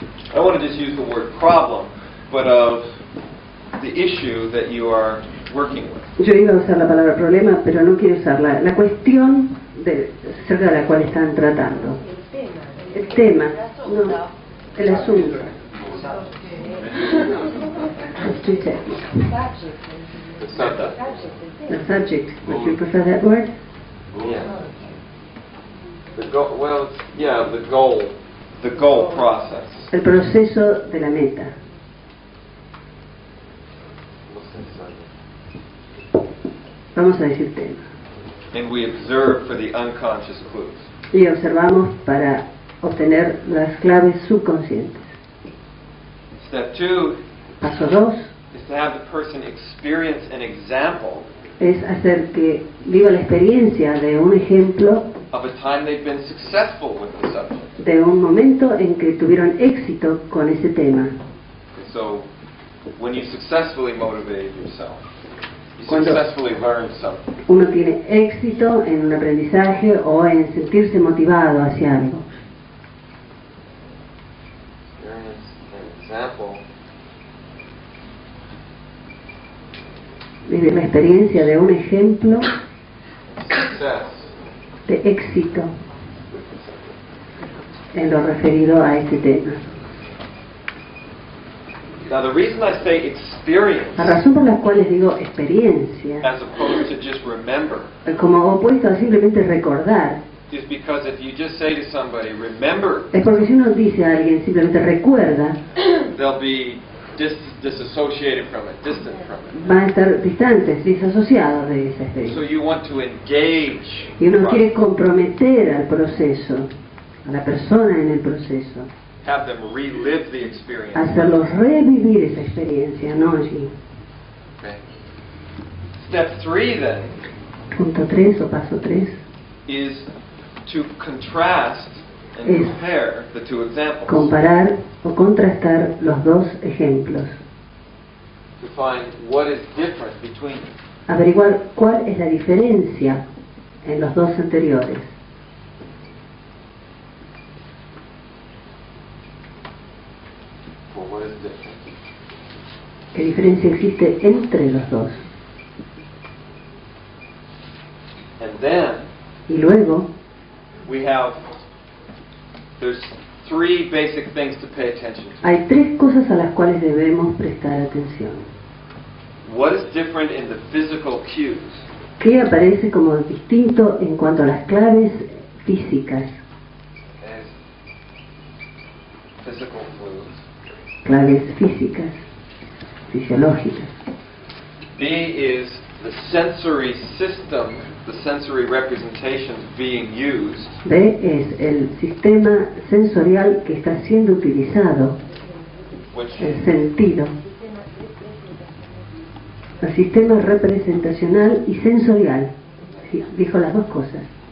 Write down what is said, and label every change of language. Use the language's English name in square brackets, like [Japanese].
[English] I don't want to just use the word problem, but of the issue that you are working with. [Spanish] Yo iba a usar la palabra problema, pero no quiero usarla. La cuestión acerca de la cual están tratando. El tema, no, el asunto. Estoy técnico. [English] The subject. The subject. Would you prefer that word? Yeah. The goal. Well, yeah, the goal process. [Spanish] El proceso de la meta. Vamos a decir tema. [English] And we observe for the unconscious clues. [Spanish] Y observamos para obtener las claves subconscientes. [English] Step 2 [Spanish] Paso 2 [English] is to have the person experience an example [Spanish] es hacer que viva la experiencia de un ejemplo [English] of a time they've been successful with the subject. [Spanish] de un momento en que tuvieron éxito con ese tema. [English] So, when you successfully motivated yourself, you [Spanish] Cuando [English] successfully learned something. [Spanish] uno tiene éxito en un aprendizaje o en sentirse motivado hacia algo. [English] Experience an example [Spanish] Vivir la experiencia de un ejemplo [English] of success [Spanish] de éxito [English] with the subject. [Spanish] en lo referido a este tema. [English] Now, the reason I say experience [Spanish] La razón por la cual les digo experiencia, [English] as opposed to just remember [Spanish] como opuesto a simplemente recordar, [English] is because if you just say to somebody, remember, [Spanish] es porque si uno dice a alguien simplemente recuerda, [English] they'll be disassociated from it, distant from it. [Spanish] van a estar distantes, disasociados de esa experiencia. [English] So you want to engage. [Spanish] Y uno [English] the [Spanish] quiere comprometer al proceso, a la persona en el proceso, [English] Have them relive the experience. [Spanish] hacerlos revivir esa experiencia, no allí. [English] Okay. Step 3 then [Spanish] Punto 3 o paso 3 [English] is to contrast and [Spanish] Es [English] compare the two examples. [Spanish] comparar o contrastar los dos ejemplos, [English] To find what is different between them. [Spanish] averiguar cuál es la diferencia en los dos anteriores. [English] Well, what is different? [Spanish] ¿Qué diferencia existe entre los dos? [English] And then [Spanish] Y luego [English] there's 3 basic things to pay attention to. [Spanish] hay 3 cosas a las cuales debemos prestar atención. [English] What is different in the physical cues? [Spanish] ¿Qué aparece como distinto en cuanto a las claves físicas? [English] As physical clues. [Spanish] claves físicas, fisiológicas. [English] B is the sensory system, the sensory representations being used. [Spanish] B es el sistema sensorial que está siendo utilizado, el sentido. El sistema representacional y sensorial. Sí, dijo las dos cosas.